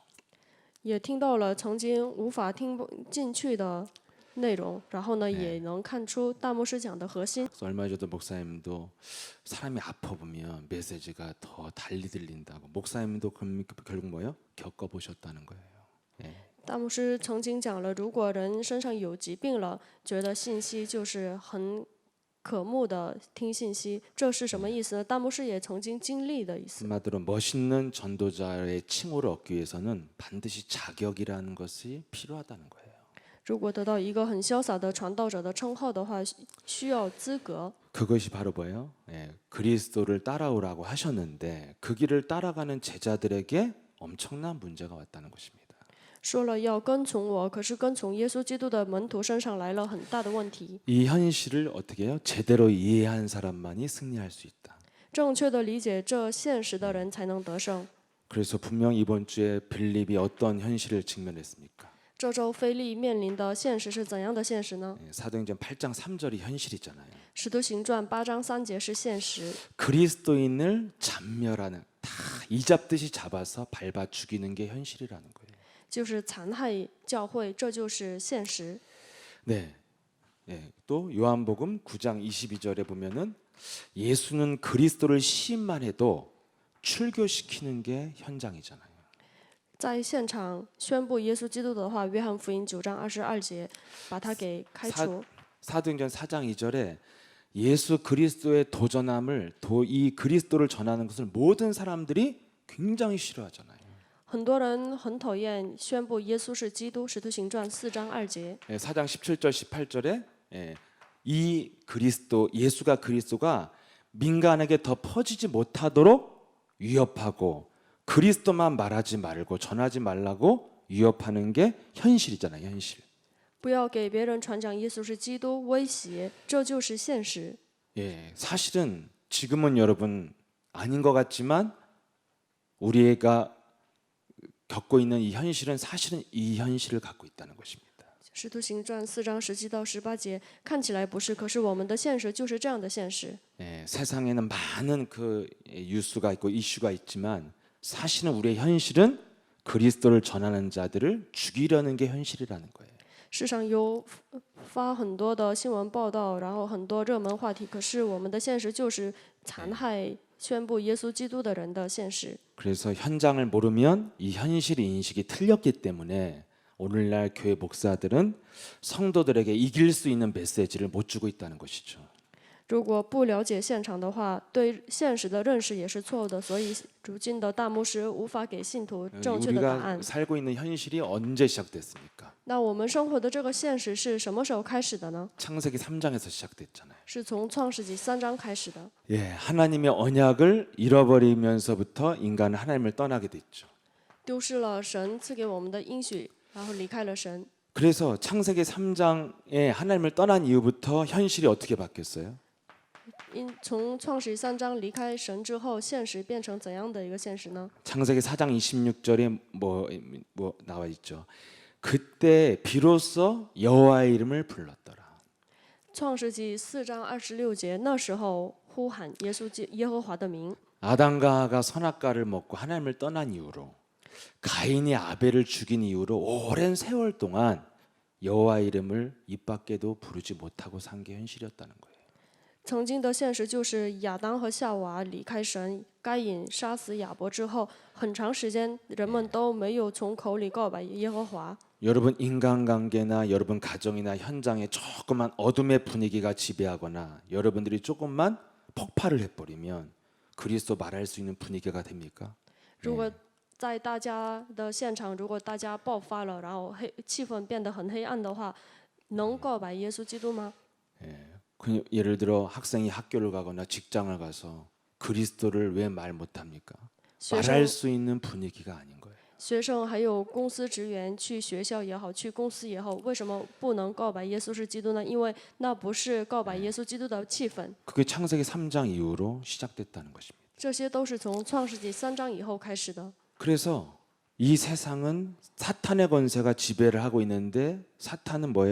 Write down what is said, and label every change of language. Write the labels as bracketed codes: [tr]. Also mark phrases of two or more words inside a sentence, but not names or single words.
[zh] 也听到了曾经无法听不进去的内容，然后呢，也能看出大牧师讲的核心。 [ko] 그래서 얼마 전에도 목사님도 사람이 아파 보면 메시지가 더 달리 들린다고. 목사님도 그럼 결국 뭐예요? 겪어보셨다는 거예요. 예. [zh] 大牧师曾经讲了，如果人身上有疾病了，觉得信息就是很渴慕的听信息，这是什么意思呢？大牧师也曾经经历的意思。 [ko] 한마디로 멋있는 전도자의 칭호를 얻기 위해서는 반드시 자격이라는 것이 필요하다는 거예요. [zh] 如果得到一个很潇洒的传道者的称号的话，需要资格。 그것이 바로 뭐예요? [ko] 예, 그리스도를 따라오라고 하셨는데 그 길을 따라가는 제자들에게 엄청난 문제가 왔다는 것입니다. [zh] 说了要跟从我，可是跟从耶稣基督的门徒身上来了很大的问题。 이 현실을 어떻게 해요? [ko] 제대로 이해한 사람만이 승리할 수 있다. [zh] 正确的理解这现实的人才能得胜。 [ko] 그래서 분명 이번 주에 빌립이 어떤 현실을 직면했습니까? [zh] 这周菲利面临的现实是怎样的现实呢？ [ko] 예, 사도행전 8장 3절이 현실이잖아요. [zh] 使徒行传8章3节是现实， [ko] 그리스도인을 잔멸하는 다 이잡듯이 잡아서 밟아 죽이는 게 현실이라는 거예요. [zh] 就是残害教会，这就是现实。 [ko] 네. 예, 또 요한복음 9장 22절에 보면은 예수는 그리스도를 시인만 해도 출교시키는 게 현장이잖아요. [zh] 在现场宣布耶稣基督的话，约翰福音9章22节，把他给开除。 [ko] 사도행전 4장 2절에 예수 그리스도의 도전함을 이 그리스도를 전하는 것을 모든 사람들이 굉장히 싫어하잖아요. [zh] 很多人很讨厌宣布耶稣是基督，使徒行传4章2节。 [ko] 예, 4장 17절 18절에 예, 이 그리스도 예수가 그리스도가 민간에게 더 퍼지지 못하도록 위협하고 그리스도만 말하지 말고 전하지 말라고 위협하는 게 현실이잖아요. 현실. [zh] 不要给别人传讲耶稣是基督，威胁，这就是现实。 [ko] 예, 사실은 지금은 여러분 아닌 것 같지만 우리가 겪고 있는 이 현실은 사실은 이 현실을 갖고 있다는 것입니다. [zh] 使徒行传4章17到18节看起来不是，可是我们的现实就是这样的现实。 [ko] 예, 세상에는 많은 그 뉴스가 있고 이슈가 있지만 사실은 우리의 현실은 그리스도를 전하는 자들을 죽이려는 게 현실이라는 거예요. [zh] 世上有发很多的新闻报道，然后很多热门话题，可是我们的现实就是残害宣布耶稣基督的人的现实。 [ko] 그래서 현장을 모르면 이 현실 인식이 틀렸기 때문에 오늘날 교회 목사들은 성도들에게 이길 수 있는 메시지를 못 주고 있다는 것이죠. [zh] 如果不了解现场的话，对现实的认识也是错误的，所以如今的大牧师无法给信徒正确的答案 [ko] 우리가 。 살고 있는 현실이 언제 시작됐습니까? [zh] 那我们生活的这个现实是什么时候开始的呢？ [ko] 창세기 3장에서 시작됐잖아요. [zh] 是从创世纪3章开始的。 [ko] 예, 하나님의 언약을 잃어버리면서부터 인간은 하나님을 떠나게 됐죠. [zh] 丢失了神赐给我们的应许，然后离开了神。 [ko] 그래서 창세기 3장에 하나님을 떠난 이후부터 현실이 어떻게 바뀌었어요? [zh] 从创世纪3章离开神之后，现实变成怎样的一个现实呢？ [ko] 창세기 4장 26절에 뭐 나와 있죠. 그때 비로소 여호와의 이름을 불렀더라. [zh] 创世纪4章26节，那时候呼喊耶和华的名。 [ko] 아담과 하가 선악과를 먹고 하나님을 떠난 이후로 가인이 아벨을 죽인 이후로 오랜 세월 동안 여호와의 이름을 입 밖에도 부르지 못하고 산 게 현실이었다는 거예요. [zh] 曾经的现实就是亚当和夏娃离开神，该隐杀死亚伯之后，很长时间人们都没有从口里告白耶和华。 [ko] 여러분 인간관계나 여러분 가정이나 현장에 조그만 어둠의 분위기가 지배하거나 여러분들이 조금만 폭발을 해버리면 그리스도 말할 수 있는 분위기가 됩니까? [zh] 如果在大家的现场，如果大家爆发了，然后气氛变得很黑暗的话，能告白耶稣基督吗？ [ko] 예를 들어 학생이 학교를 가거나 직장을 가서 그리스도를 왜 말 못합니까? [zh] 学 [ko] 말할 [zh] 生 [ko] 수 있는 분위기가 아닌 거예요. [zh] 学生还有公司职员去学校也好，去公司也好，为什么不能告白耶稣是基督呢？因为那不是告白耶稣基督的气氛， [ko] 그게 창세기 3장 이후로 시작됐다는 것입니다. [zh] 这些都是从创世纪3章以后开始的。 [ko] 그래서 이 세상은 사탄의 권세가 지배를 하고 있는데 사탄은 뭐예요?